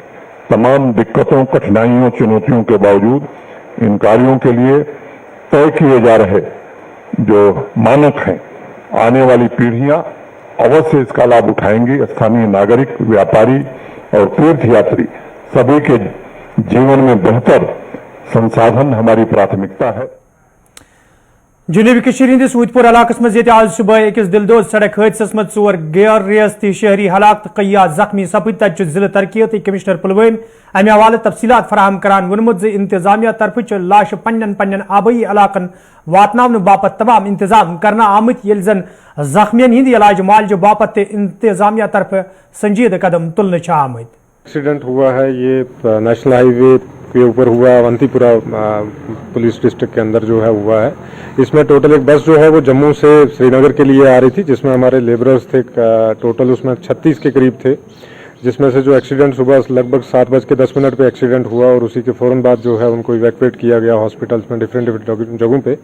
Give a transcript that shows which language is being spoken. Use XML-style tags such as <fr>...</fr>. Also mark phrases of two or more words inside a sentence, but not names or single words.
<hi>तमाम दिक्कतों, कठिनाइयों, चुनौतियों के बावजूद इन कार्यों के लिए तय किए जा रहे जो मानक हैं, आने वाली पीढ़ियां अवश्य इसका लाभ उठाएंगी। स्थानीय नागरिक, व्यापारी और तीर्थयात्री सभी के जीवन में बेहतर संसाधन हमारी प्राथमिकता है।</hi> <ks>जनूबी कश्मीर हंदिस उदपुर इलाकस मज आज सुबह अकिस दिलदोज सड़क हादस मज 4 गैर रियासती शहरी हलाक तो कया जख्मी सपद तत जिला तरक्की कमिश्नर पुलवाम अमे हवाले तफसीलात फराहम करान वोनमुत इंतजामिया तरफ लाश पन्न आबई इलाकन वातनावन बापत तमाम इंतजाम करना आमत ये जन जख्मियन हिंद इलाज मालज बापत इंतजामिया तरफ संजीद कदम तुलने आमत।</ks> <hi>एक्सीडेंट हुआ है, ये</hi> <en>national highway</en> <hi>के ऊपर हुआ, अवंतीपुरा</hi> <en>police district</en> <hi>के अंदर जो है हुआ है। इसमें टोटल एक बस जो है वो जम्मू से श्रीनगर के लिए आ रही थी, जिसमें हमारे लेबरर्स थे टोटल उसमें 36 के करीब थे, जिसमें से जो एक्सीडेंट सुबह लगभग 7:10 पे एक्सीडेंट हुआ और उसी के फौरन बाद जो है उनको इवैक्यूएट किया गया हॉस्पिटल्स में डिफरेंट जगहों पे।</hi>